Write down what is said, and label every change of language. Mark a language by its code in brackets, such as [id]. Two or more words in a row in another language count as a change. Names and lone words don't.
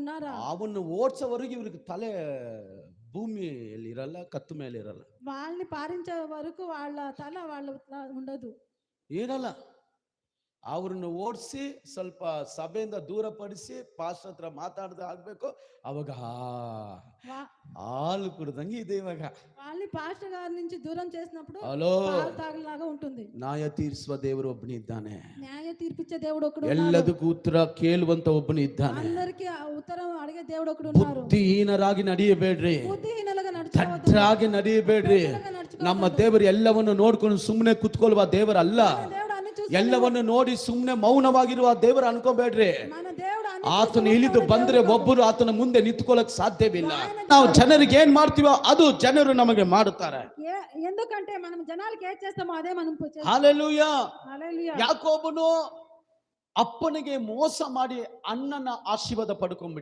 [te] ఉన్నారా? [kn] ಅವನು ಓಡ್ಸೋವರೆಗೂ ಇವ್ರಿಗೆ ತಲೆ ಭೂಮಿಯಲ್ಲಿ ಇರಲ್ಲ, ಕತ್ತು ಮೇಲೆ ಇರಲ್ಲ, [te] వాళ్ళని పారించే వరకు వాళ్ళ తల వాళ్ళ ఉండదు. [kn] ಇರಲ್ಲ. ಅವ್ರನ್ನ ಓಡಿಸಿ ಸ್ವಲ್ಪ ಸಭೆಯಿಂದ ದೂರಪಡಿಸಿ ಪಾಸ್ಟರ್ ಹತ್ರ ಮಾತಾಡದೆ ಆಗ್ಬೇಕು. ಅವಾಗ [te] వా- [kn] ಹಾಲು ಕುಡ್ದಂಗೆ ಇದೆ ಇವಾಗ. [te] వాళ్ళని పాస్టర్ గారి నుంచి దూరం చేసినప్పుడు [kn] ಹಲೋ, [te] పాలు తాగలాగా ఉంటుంది. [kn] ನ್ಯಾಯ ತೀರಿಸುವ ದೇವರು ಒಬ್ಬನಿದ್ದಾನೆ. [te] న్యాయ తీర్పిచ్చే దేవుడు ఒకడు ఉన్నారు. [kn] ಎಲ್ಲದಕ್ಕೂ ಉತ್ತರ ಕೇಳುವಂತ ಒಬ್ಬನು ಇದ್ದಾನೆ. [te] అందరికి ఆ ఉత్తరం అడిగే దేవుడు ఒకడు ఉన్నారు. [kn] ಬುದ್ಧಿಹೀನರಾಗಿ ನಡೆಯಬೇಡ್ರಿ, [te] బుద్ధిహీనులుగా నడుచుకోవద్దు. [kn] ತಟ್ಟಾಗಿ ನಡೆಯಬೇಡ್ರಿ. ನಮ್ಮ ದೇವರು ಎಲ್ಲವನ್ನು ನೋಡ್ಕೊಂಡು ಸುಮ್ಮನೆ ಕುತ್ಕೊಳ್ಳುವ ದೇವರಲ್ಲ. [te] దేవుడు అన్ని చూసి [kn] ಎಲ್ಲವನ್ನು ನೋಡಿ ಸುಮ್ಮನೆ ಮೌನವಾಗಿರುವ ದೇವರು ಅನ್ಕೋಬೇಡ್ರಿ. [te] మన దేవుడు అన్ని [kn] ಆತನು ಇಳಿದು ಬಂದ್ರೆ ಒಬ್ಬರು ಆತನ ಮುಂದೆ ನಿಂತ್ಕೊಳ್ಳಕ್ ಸಾಧ್ಯವಿಲ್ಲ. ನಾವು ಜನರಿಗೆ ಏನ್ ಮಾಡ್ತೀವೋ ಅದು ಜನರು ನಮಗೆ ಮಾಡುತ್ತಾರೆ. [te] ఎందుకంటే మనం జనాలకి ఏం చేస్తామో అదే మనం చేస్తాం. [kn] ಹಲ್ಲೆಲೂಯಾ. [te] హల్లెలూయా. [kn] ಯಾಕೋಬನು ಅಪ್ಪನಿಗೆ ಮೋಸ ಮಾಡಿ ಅಣ್ಣನ ಆಶೀರ್ವಾದ ಪಡ್ಕೊಂಡ್ಬಿಟ್ಟ.